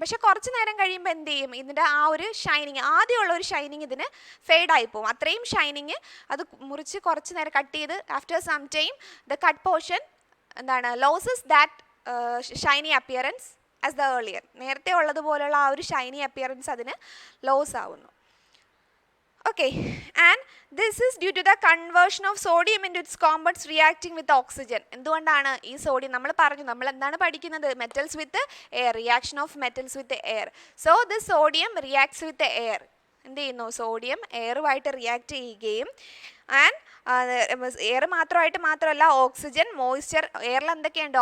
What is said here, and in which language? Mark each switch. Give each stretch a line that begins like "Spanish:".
Malayalam: പക്ഷേ കുറച്ച് നേരം കഴിയുമ്പോൾ എന്ത് ചെയ്യും? ഇതിൻ്റെ ആ ഒരു ഷൈനിങ്, ആദ്യമുള്ള ഒരു ഷൈനിങ് ഇതിന് ഫെയ്ഡായി പോകും. അത്രയും ഷൈനിങ് അത് മുറിച്ച് കുറച്ച് നേരം കട്ട് ചെയ്ത്
English: after some time the cut portion
Malayalam: എന്താണ്?
English: Loses that shiny appearance as the earlier.
Malayalam: നേരത്തെ ഉള്ളതുപോലെയുള്ള ആ ഒരു ഷൈനി അപ്പിയറൻസ് അതിന് ലോസ് ആവുന്നു.
English: Okay, and this is due to the conversion of sodium into its compounds reacting with oxygen.
Malayalam: എന്തുകൊണ്ടാണ് ഈ sodium? നമ്മൾ പറഞ്ഞു, നമ്മൾ എന്താണ് പഠിക്കുന്നത്? Metals with air,
English: Reaction of metals with air. So this sodium reacts with air.
Malayalam: എന്ത് ചെയ്യുന്നു? Sodium എയറുമായിട്ട് react ചെയ്യുകയും ആൻഡ് എയർ മാത്രമല്ല ഓക്സിജൻ, മോയ്സ്ചർ. എയറിൽ എന്തൊക്കെയുണ്ട്?